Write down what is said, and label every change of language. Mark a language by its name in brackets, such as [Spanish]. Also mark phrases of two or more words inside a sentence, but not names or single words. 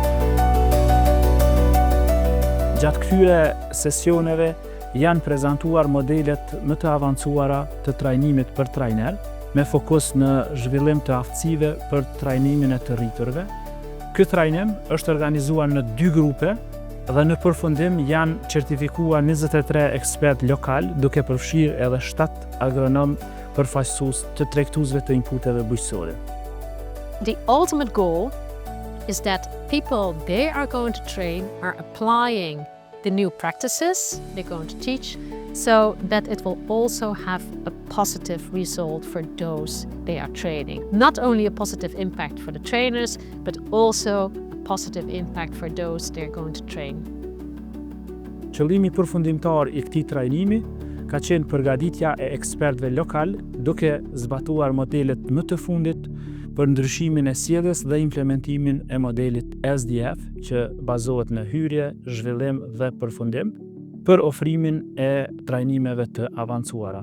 [Albanian] Gjatë këtyre sesioneve janë prezantuar modelet më të avancuara të trajnimit për trajner, me fokus në zhvillim të aftësive për trajnimin e të rriturve. Ky trajnim është organizuar në 2 grupe dhe në përfundim janë certifikuar 23 ekspert lokal, duke përfshirë edhe 7 agronom përfaqësues të tregtuesve të inputeve bujqësore. [English] The ultimate goal is that people they are going to train are applying the new practices they're going to teach, so that it will also have a positive result for those they are training. Not only a positive impact for the trainers, but also a positive impact for those they're going to train. [Albanian] Qëllimi përfundimtar I këtij trajnimi ka qenë përgatitja e ekspertëve lokal, duke zbatuar modelet më të fundit për ndryshimin e sjelljes dhe implementimin e modelit SDF, që bazohet në hyrje, zhvillim dhe përfundim, për ofrimin e trajnimeve të avancuara.